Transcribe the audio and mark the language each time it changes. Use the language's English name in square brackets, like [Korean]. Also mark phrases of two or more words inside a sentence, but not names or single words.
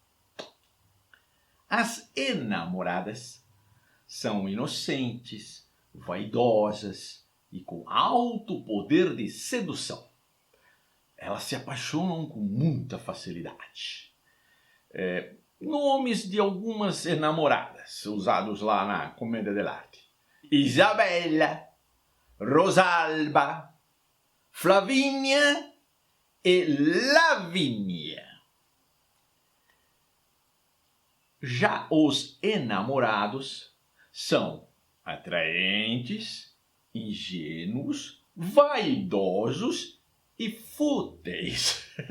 [Portuguese] As enamoradas são inocentes, vaidosas e com alto poder de sedução. Elas se apaixonam com muita facilidade. Nomes de algumas enamoradas usados lá na comédia dell'arte: Isabella, Rosalba, Flavinha e Lavínia. Já os enamorados são atraentes, ingênuos, vaidosos e fúteis.